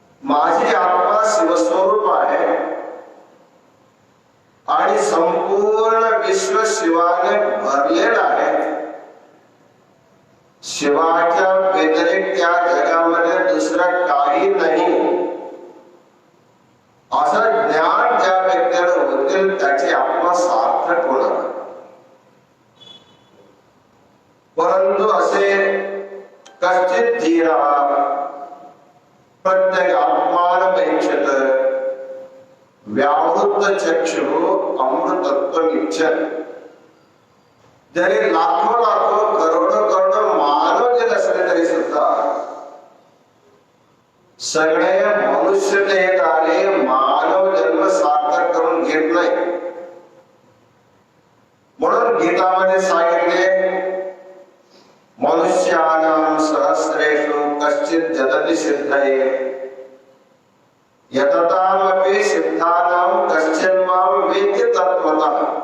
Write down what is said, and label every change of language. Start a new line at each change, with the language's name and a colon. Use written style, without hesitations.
Marathi: माझी आत्मा शिवस्वरूप आहे आणि संपूर्ण विश्व शिवाने भरलेलं आहे. शिवाच्या व्यतिरिक्त या जगामध्ये दुसरं काही नाही असं ज्ञान ज्या व्यक्तीला होतील त्याची आत्मा सार्थक होणार. परंतु असे
Sanskrit: कश्चित धीरा प्रत्येक आत्मानमैच्छत व्यावृत्त चक्षु अमृतत्व इच्छत.
Marathi: जरी लाखो लाखो करोडो करोडो मानव जर असले तरी सुद्धा सगळे मनुष्य देहधारी मानव जन्म सार्थक करून घेत नाही. म्हणून गीतामध्ये सांगितले
Sanskrit: मनुष्यानां सहस्रेषु कश्चित् जदति सिद्धये यततामपि सिद्धानां कश्चिन् मां वेत्ति तत्त्वतः.